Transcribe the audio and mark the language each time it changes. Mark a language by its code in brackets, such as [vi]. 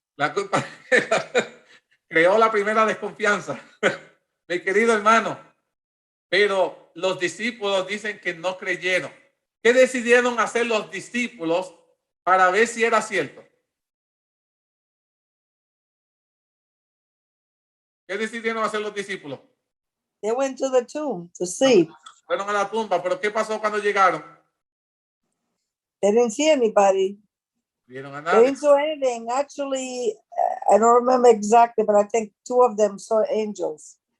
[es] La culpa creó la primera desconfianza, mi querido hermano. Pero los discípulos dicen que no creyeron. ¿Qué decidieron hacer los discípulos para ver si era cierto? ¿Qué decidieron hacer los discípulos? [en] They went to the tomb to see. [es] Fueron a la tumba, pero ¿qué pasó cuando llegaron? [en] They didn't see anybody. [es] Vieron a [en] They [es] nadie. [en] didn't see anything. Actually, I don't remember exactly, but I think two of them saw angels.